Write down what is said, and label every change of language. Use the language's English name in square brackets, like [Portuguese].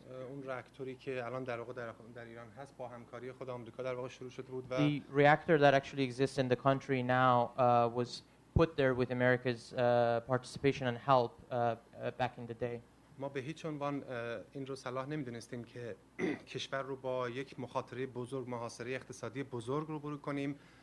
[Persian] اون راکتوری که الان در واقع در ایران هست با همکاری خود آمریکا در واقع شروع شده بود و [English] the reactor that actually exists in the country now was put there with America's participation and help back in the day. [Persian] ما به هیچ عنوان این رو صلاح نمی‌دونستیم که کشور رو با یک مخاطره بزرگ، محاصره اقتصادی بزرگ روبرو کنیم.